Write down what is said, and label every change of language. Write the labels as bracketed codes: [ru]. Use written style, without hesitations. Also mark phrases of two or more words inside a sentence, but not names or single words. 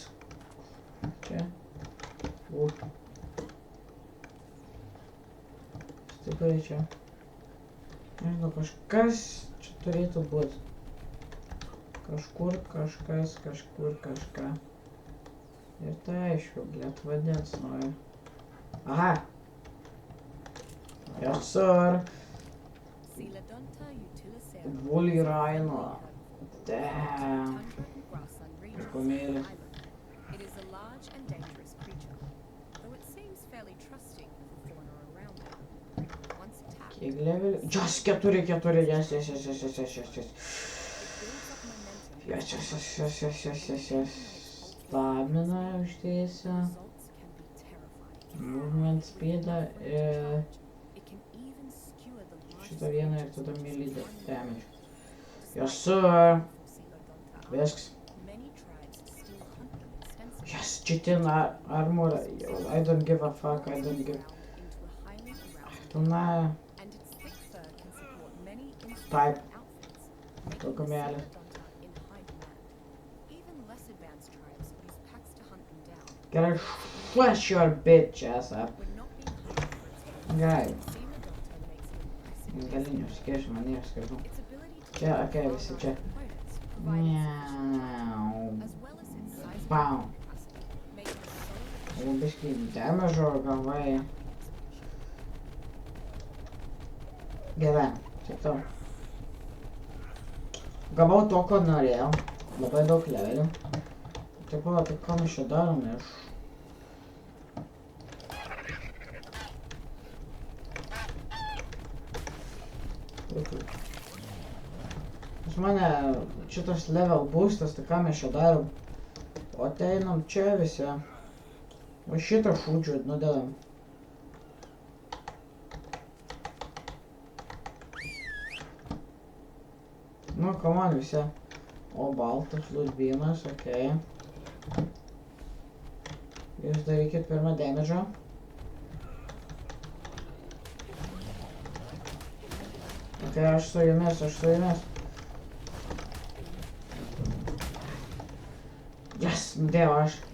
[lt] Čia. Stipriai čia. Nežinau, kažkas čia turėtų būti. Kažkur kažkas, kažkur kažką. Ir tai aišku, blėt, vadins noriu. [en] Aha! Yes, sir! Woolly Rhino. [lt] Damn! Pukomėlį. [en] It is a large and dangerous creature, though it seems fairly trusting of the fauna around it. Once attacked, [lt] Kiek levelį? [en] Just 4, yes. Yes. [lt] Stamina uždėsiu. [en] results can be terrifying. [lt] Movement speedą ir [en] It can even skewer the [lt] šitą vieną ir tada [en] melee damage. Yes, sir. [lt] Visks. [en] Many tribes still hunt them extensively. Yes, chitin armor. I don't give a fuck. I don't give. Into a highly arousing Tuna and its thick fur can support many type. outfits, making Took the me out. Sealodonta in high demand. Even less advanced tribes use packs to hunt them down. Gotta flash your bitch ass up. When not being hunted for its hair, [lt] Gerai. [en] Sealodonta makes an impressive [lt] Galinių skėčių man neišskirtų. [en] Its ability to [lt] Čia, [en] kill [lt] okei, [en] far [lt] visi [en] larger [lt] čia. [en] opponents provide Miau. as well as its size Bam. capacity, making it a solid [lt] Biškai damage'o gavai. Gerai, čia tau. Gavau to, ko norėjau. Labai daug levelių. Taip pat, tai ką mes čia darom iš... Pas mane šitas level boostas, tai ką mes čia darom? O ateinam čia visi. O šitą šūdžių nudedam. Nu, [en] come on [lt] visi. O baltas lūdbynas, okei. Jūs darykit pirmą damage'ą. Okei, aš su jumis. Yes, nudėjau aš.